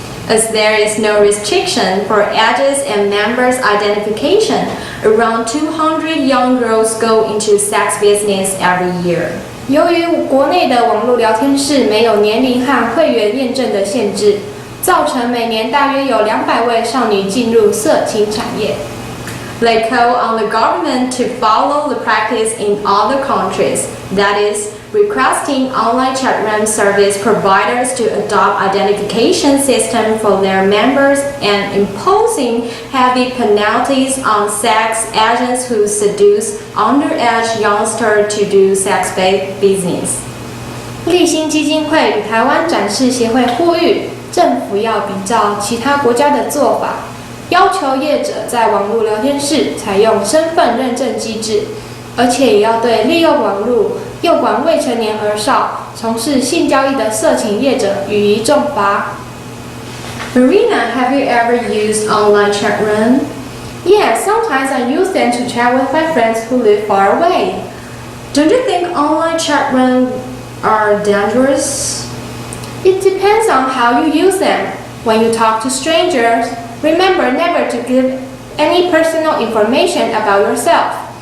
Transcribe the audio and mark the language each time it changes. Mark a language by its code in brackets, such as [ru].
[en] As there is no restriction for ages and members' identification, around 200 young girls go into sex business every year. [zh] 由于国内的网络聊天室没有年龄和会员验证的限制，造成每年大约有200位少女进入色情产业。 [en] They call on the government to follow the practice in other countries, that is, requesting online chat room service providers to adopt identification system for their members and imposing heavy penalties on sex agents who seduce underage youngsters to do sex-based business. [zh] 立新基金会与台湾展示协会呼吁，政府要比照其他国家的做法，要求业者在网络聊天室采用身份认证机制，而且也要对利用网络诱拐未成年儿少、从事性交易的色情业者予以重罚。 [en] Marina, have you ever used online chat room? Yes, sometimes I use them to chat with my friends who live far away. Don't you think online chat room are dangerous? It depends on how you use them. When you talk to strangers, remember never to give any personal information about yourself.